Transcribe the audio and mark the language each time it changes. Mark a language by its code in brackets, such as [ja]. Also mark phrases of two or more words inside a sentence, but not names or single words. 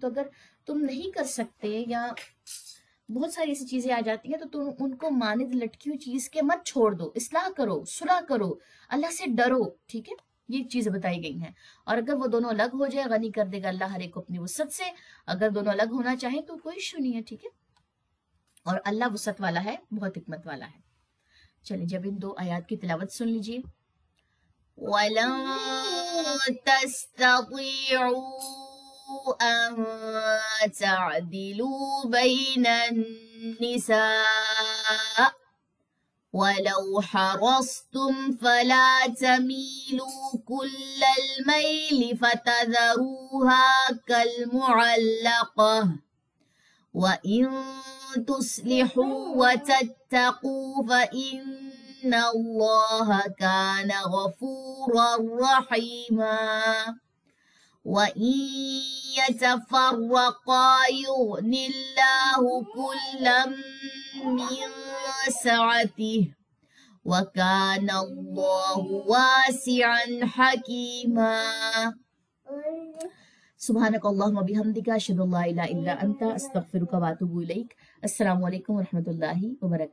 [ur] تو اگر تم نہیں کر سکتے یا بہت ساری ایسی چیزیں آ جاتی ہیں تو تم ان کو مانند لٹکی ہوئی چیز کے مت چھوڑ دو، اصلاح کرو، صلح کرو، اللہ سے ڈرو. ٹھیک ہے، یہ چیزیں بتائی گئی ہیں۔ اور اگر وہ دونوں الگ ہو جائے، غنی کر دے گا اللہ ہر ایک کو اپنی وسعت سے. اگر دونوں الگ ہونا چاہے تو کوئی ایشو نہیں ہے۔ ٹھیک ہے، اور اللہ وسعت والا ہے، بہت حکمت والا ہے. چلیے جب ان دو آیات کی تلاوت سن لیجیے. [ar] ولن تستطيعوا أن تعدلوا بين النساء ولو حرصتم فلا تميلوا كل الميل فتذروها كالمعلقة وإن تصلحوا وتتقوا فإن الله كان غفورا رحيما وإن يتفرقا يغن الله كلا من سعته وكان الله واسعا حكيما. سبحانك اللهم وبحمدك أشهد أن لا إله إلا أنت أستغفرك وأتوب إليك. السلام عليكم ورحمة الله وبركاته.